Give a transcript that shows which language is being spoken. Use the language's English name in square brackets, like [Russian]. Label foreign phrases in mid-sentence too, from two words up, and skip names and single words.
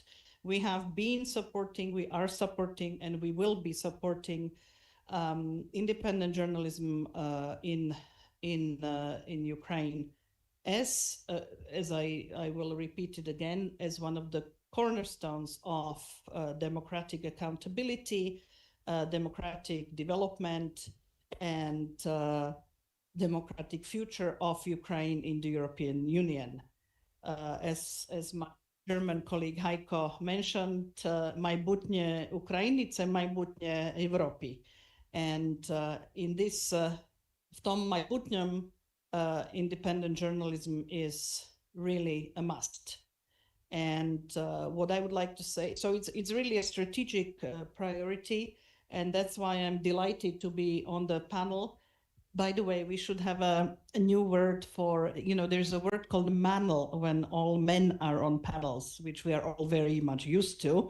[English] We have been supporting, we are supporting, and we will be supporting independent journalism in Ukraine as I will repeat it again, as one of the cornerstones of democratic accountability, democratic development, and democratic future of Ukraine in the European Union. As my German colleague Heiko mentioned, [Ukrainian] майбутнє України – це майбутнє Європи. [English] And in this, [Ukrainian] в тому майбутньому, [English] independent journalism is really a must. And what I would like to say, so it's really a strategic priority, and that's why I'm delighted to be on the panel. By the way, we should have a new word for, you know, there's a word called manel when all men are on panels, which we are all very much used to.